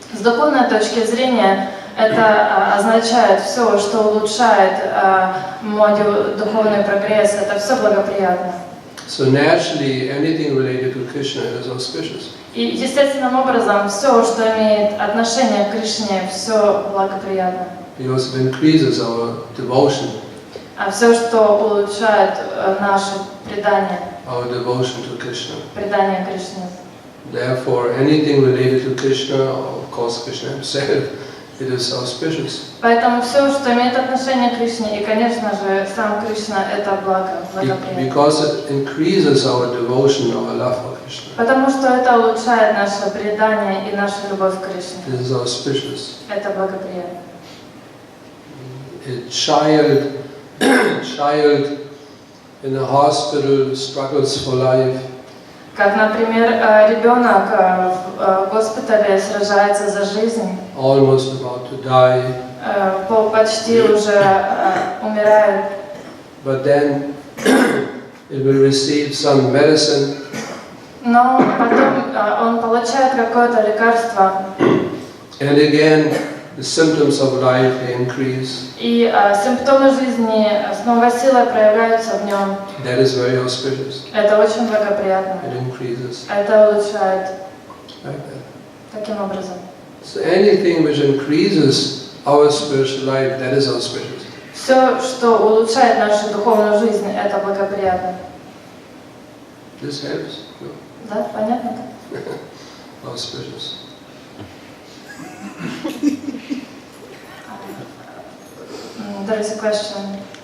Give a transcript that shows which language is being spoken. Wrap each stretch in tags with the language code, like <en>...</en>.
<ru>С духовной точки зрения это означает все, что улучшает мой духовный прогресс, это все благоприятно.</ru> <en>So naturally, anything related to Krishna is auspicious.</en> <ru>И естественным образом все, что имеет отношение к Кришне, все благоприятно.</ru> <en>Because it increases our devotion.</en> <ru>все, что улучшает наше предание,</ru> <en>our devotion to Krishna.</en> <ru>предание Кришне.</ru> <en>Therefore, anything related to Krishna, or of course Krishna himself, it is auspicious.</en> <ru>Поэтому все, что имеет отношение к Кришне, и, конечно же, сам Кришна, это благоприятно.</ru> <en>Because it increases our devotion, our love for Krishna.</en> <ru>Потому что это улучшает наше предание и нашу любовь к Кришне.</ru> <en>It is auspicious.</en> <ru>Это благоприятно.</ru> <en>A child in a hospital struggles for life.</en> <ru>Как, например, ребенок в госпитале сражается за жизнь,</ru> <en>Almost about to die,</en> <ru>почти уже умирает,</ru> <en>but then it will receive some medicine,</en> <ru>но потом он получает какое-то лекарство,</ru> <en>and again the symptoms of life they increase.</en> <ru>и симптомы жизни с новой силой проявляются в нем.</ru> <en>That is very auspicious.</en> <ru>Это очень благоприятно.</ru> <en>It increases</en> <ru>Это улучшает</ru> <en>like that.</en> <ru>таким образом.</ru> <en>So anything which increases our spiritual life, that is auspicious.</en> <ru>Все, что улучшает нашу духовную жизнь, это благоприятно.</ru> <en>This helps. No?</en> <ru>Да, понятно?</ru> <en>Auspicious. There is a question.</en>